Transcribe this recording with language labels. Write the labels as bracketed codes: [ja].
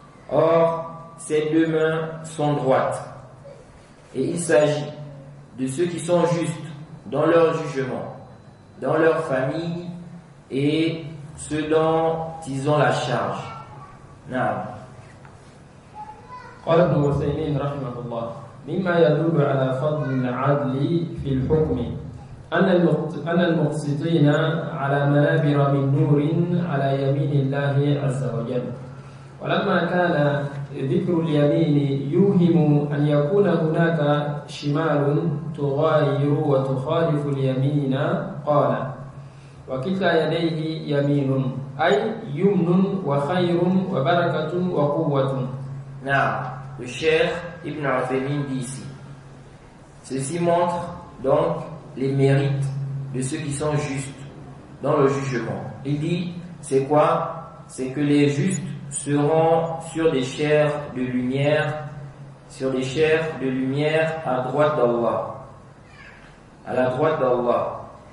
[fr] Or, ces deux mains sont droites. Et il s'agit de ceux qui sont justes dans leur jugement, dans leur famille et ceux dont ils ont la charge. [ar] قال ابن عثيمين رحمه الله مما يدل على فضل العدل في الحكم أن المقسطين على منابر من نور على يمين الله عز وجل. ولما كان ذكر اليمين يوهم أن يكون هناك شمال تغاير وتخالف اليمين قال وكلتا يديه يمين أي يمن وخير وبركة وقوة. [fr] Le Cheikh Ibn Uthaymin dit ici, ceci montre donc les mérites de ceux qui sont justes dans le jugement. Il dit, c'est quoi? C'est que les justes seront sur des chairs de lumière, à droite d'Allah, à la droite d'Allah.